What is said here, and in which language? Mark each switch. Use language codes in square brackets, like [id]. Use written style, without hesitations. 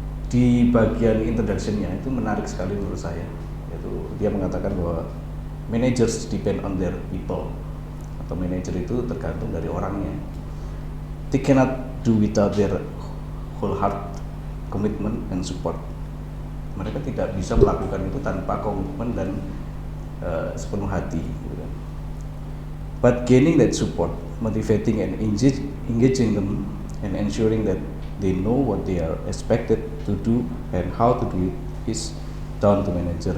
[id] Di bagian introduction-nya itu menarik sekali menurut saya, yaitu dia mengatakan bahwa [en] managers depend on their people, [id] atau manajer itu tergantung dari orangnya. [en] They cannot do without their whole heart, commitment and support. [id] Mereka tidak bisa melakukan itu tanpa komitmen dan sepenuh hati. [en] But gaining that support, motivating and engaging them, and ensuring that they know what they are expected to do and how to do it is down to manager.